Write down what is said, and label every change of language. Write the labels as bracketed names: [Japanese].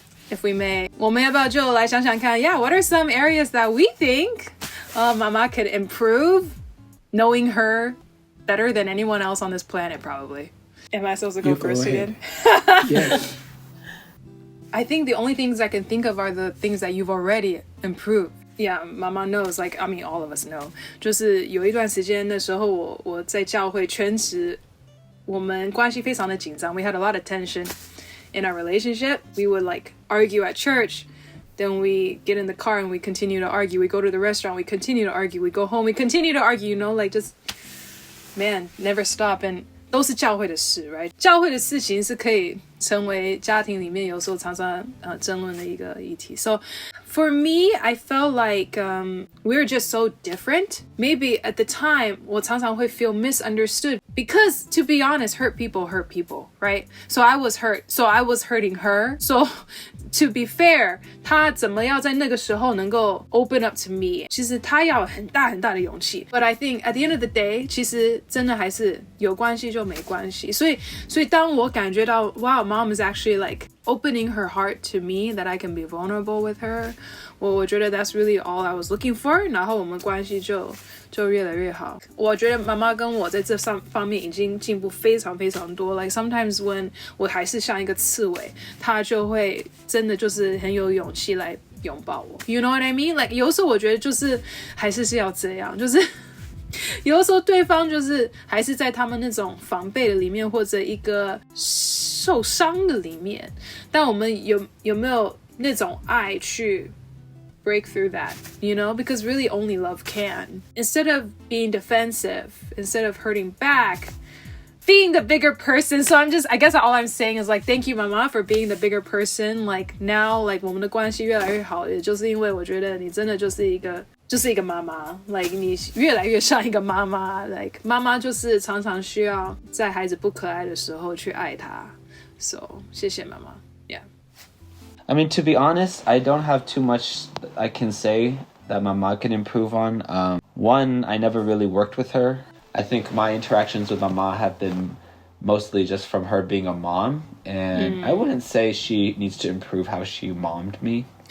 [English] If we may, [Chinese] 我们要不要就来想想看 [English] yeah, what are some areas that we think Mama could improve, knowing her better than anyone else on this planet, probably. Am I supposed to go first again? Yes. I think the only things I can think of are the things that you've already improved. Yeah, Mama knows, like, I mean, all of us know. [Chinese] 就是有一段时间的时候，我在教会全职，我们关系非常的紧张。 [English] We had a lot of tension in our relationship. We would like argue at church. Then we get in the car and we continue to argue. We go to the restaurant, we continue to argue. We go home, we continue to argue, you know, like just, man, never stop. [Chinese] And 都是教会的事 right? 教会的事情是可以成为家庭里面有时候常常争论的一个议题。 [English] So for me, I felt like we were just so different. Maybe at the time, [Chinese] 我常常会 [English] feel misunderstood because, to be honest, hurt people, right? So I was hurt. So I was hurting her. So to be fair, [Chinese] 她怎么要在那个时候能够 [English] open up to me? [Chinese] 其实她要很大很大的勇气。 [English] But I think at the end of the day, [Chinese] 其实真的还是有关系就没关系。所以当我感觉到 [English] wow, mom is actually like opening her heart to me, that I can be vulnerable with her, [Chinese] 我觉得 [English] that's really all I was looking for. [Chinese] 然后我们关系就越来越好。我觉得妈妈跟我在这方面已经进步非常非常多。 [English] Like sometimes when [Chinese] 我还是像一个刺猬，她就会真的就是很有勇气来拥抱我。 [English] You know what I mean? [Chinese] Like 有时候我觉得就是还是要这样，就是有的时候对方就是还是在他们那种防备的里面，或者一个受伤的里面，但我们有没有那种爱去 [English] break through that, you know, because really only love can. Instead of being defensive, instead of hurting back, being the bigger person. So I guess all I'm saying is like, thank you, Mama, for being the bigger person. Like now, like [Chinese] 我们的关系越来越好，也就是因为我觉得你真的就是一个妈妈 like 你越来越像一个妈妈 like 妈妈就是常常需要在孩子不可爱的时候去爱他 So 谢谢妈妈 Yeah. [English] I mean, to be honest, I don't have too much I can say that Mama can improve on. One, I never really worked with her. I think my interactions with Mama have been mostly just from her being a mom. And I wouldn't say she needs to improve how she mommed me.